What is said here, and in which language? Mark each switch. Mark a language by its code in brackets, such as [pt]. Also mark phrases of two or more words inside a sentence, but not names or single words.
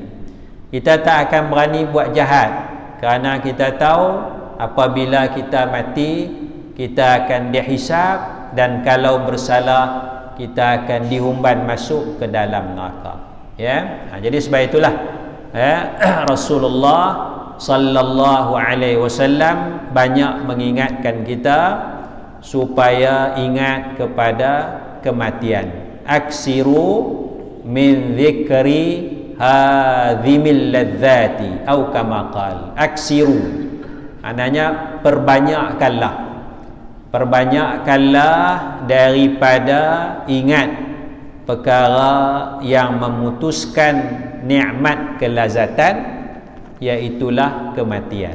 [ms] Kita tak akan berani buat jahat kerana kita tahu apabila kita mati kita akan dihisab, dan kalau bersalah kita akan dihumban masuk ke dalam neraka. Ya, jadi sebab itulah Rasulullah [ar] صلى الله عليه وسلم [ms] banyak mengingatkan kita supaya ingat kepada kematian. [ar] أكثروا من ذكر هادم اللذات atau كما قال. [ms] Aksiru maknanya perbanyakkanlah daripada ingat perkara yang memutuskan nikmat kelazatan, iaitulah kematian.